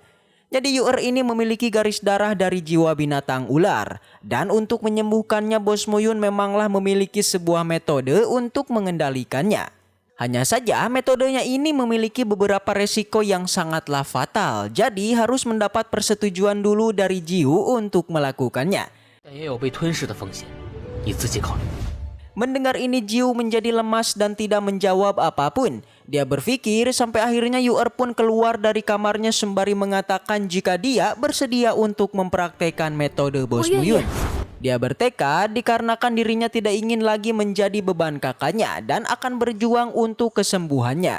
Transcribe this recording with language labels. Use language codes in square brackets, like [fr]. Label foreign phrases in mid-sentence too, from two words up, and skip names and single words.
[id] Jadi Yu'er ini memiliki garis darah dari jiwa binatang ular. Dan untuk menyembuhkannya Bos Muyun memanglah memiliki sebuah metode untuk mengendalikannya. Hanya saja metodenya ini memiliki beberapa resiko yang sangatlah fatal. Jadi harus mendapat persetujuan dulu dari Jiu untuk melakukannya. [zh] 但也有被吞噬的风险，你自己考虑。 [id] Mendengar ini Jiu menjadi lemas dan tidak menjawab apapun. Dia berpikir sampai akhirnya Yu'er pun keluar dari kamarnya sembari mengatakan jika dia bersedia untuk mempraktekkan metode Bos Muyun. Dia bertekad dikarenakan dirinya tidak ingin lagi menjadi beban kakaknya dan akan berjuang untuk kesembuhannya.